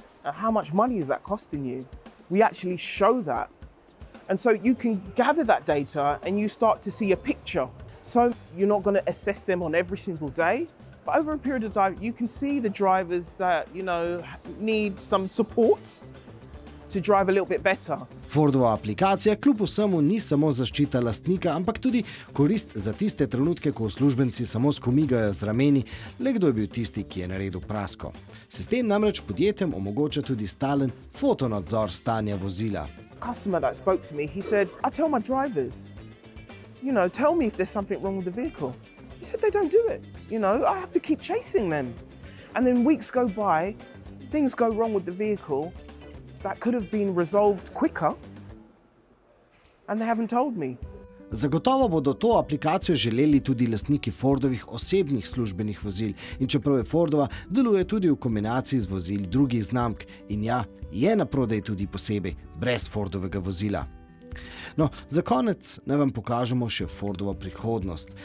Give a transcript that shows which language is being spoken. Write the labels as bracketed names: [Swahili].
[English] How much money is that costing you? We actually show that. And so you can gather that data and you start to see a picture. So you're not going to assess them on every single day, but over a period of time, you can see the drivers that, you know, need some support to drive a little bit better. [Slovenian] Fordova aplikacija kljub vsemu ni samo zaščita lastnika, ampak tudi korist za tiste trenutke, ko uslužbenci samo skomigajo z rameni, le kdo je bil tisti, ki je naredil prasko. Sistem namreč podjetjem omogoča tudi stalen fotonadzor stanja vozila. [English] Customer that spoke to me, he said, I tell my drivers, you know, tell me if there's something wrong with the vehicle. He said they don't do it. You know, I have to keep chasing them. And then weeks go by, things go wrong with the vehicle that could have been resolved quicker, and they haven't told me. [Slovenian] Zagotovo bodo to aplikacijo želeli tudi lastniki Fordovih osebnih službenih vozil in čeprav je Fordova, deluje tudi v kombinaciji z vozili drugih znamk in ja, je na prodaj tudi posebej, brez Fordovega vozila. No, za konec naj vam pokažemo še Fordovo prihodnost.